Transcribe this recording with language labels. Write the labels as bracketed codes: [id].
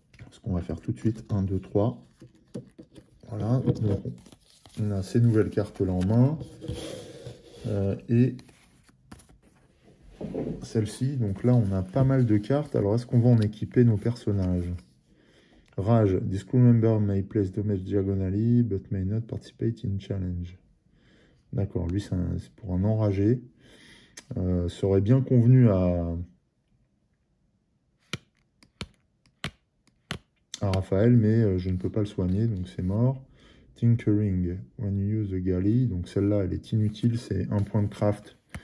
[fr] Ce qu'on va faire tout de suite. 1, 2, 3. Voilà. Donc, on a ces nouvelles cartes là en main. Et celle-ci. Donc là, on a pas mal de cartes. Alors, est-ce qu'on va en équiper nos personnages? [en] Rage. This crew member may place damage diagonally, but may not participate in challenge. [fr] D'accord, lui, c'est pour un enragé. Ça aurait bien convenu à Raphaël, mais je ne peux pas le soigner, donc c'est mort. [en] Tinkering, when you use the galley. [fr] Donc celle-là, elle est inutile, c'est un point de craft.